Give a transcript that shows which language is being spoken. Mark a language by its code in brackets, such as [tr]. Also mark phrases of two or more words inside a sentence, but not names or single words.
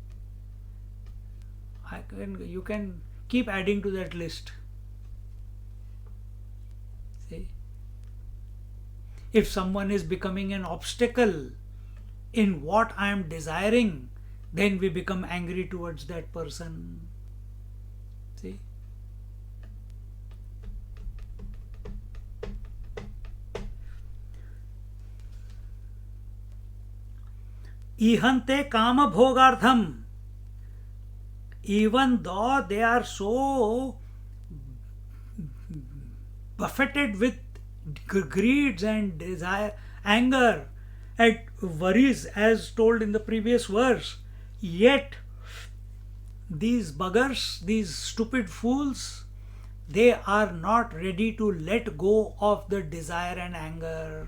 [en] You can keep adding to that list. See? If someone is becoming an obstacle in what I am desiring, then we become angry towards that person. See? [sa] ईहन्ते काम भोगार्थम्. [en] Even though they are so buffeted with greeds and desire, anger, and worries, as told in the previous verse, yet these buggers, these stupid fools, they are not ready to let go of the desire and anger.